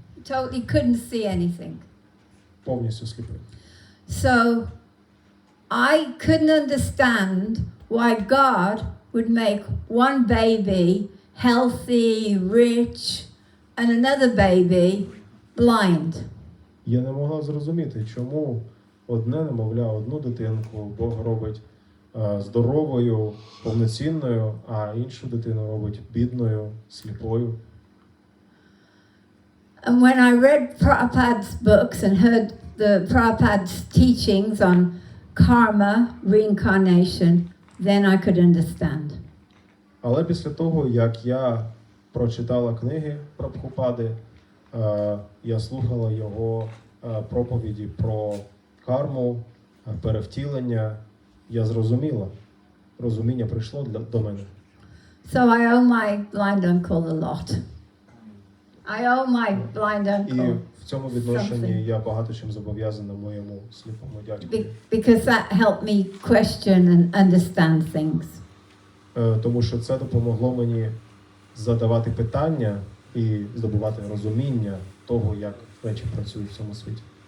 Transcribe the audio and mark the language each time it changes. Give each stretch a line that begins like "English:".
English: Totally couldn't see anything.
Ukrainian: повністю сліпий.
English: So, I couldn't understand why God would make one baby healthy, rich, and another baby blind.
Ukrainian: Я не могла зрозуміти, чому одне немовля, одну дитинку Бог робить здоровою, повноцінною, а іншу дитину робить бідною, сліпою.
English: And when I read Prabhupada's books and heard the Prabhupada's teachings on karma, reincarnation, then I could understand.
Ukrainian: Але після того, як я прочитала книги Прабгупади, я слухала його проповіді про карму, перевтілення, я зрозуміла. розуміння прийшло до мене.
English: So I owe my blind uncle a lot. I owe my blind
Ukrainian: І
English: uncle
Ukrainian: в цьому відношенні
English: something.
Ukrainian: я багато чим зобов'язаний моєму сліпому дядьку.
English: Because that helped me question and understand things.
Ukrainian: Тому що це допомогло мені задавати питання і здобувати розуміння того, як речі працюють в цьому світі.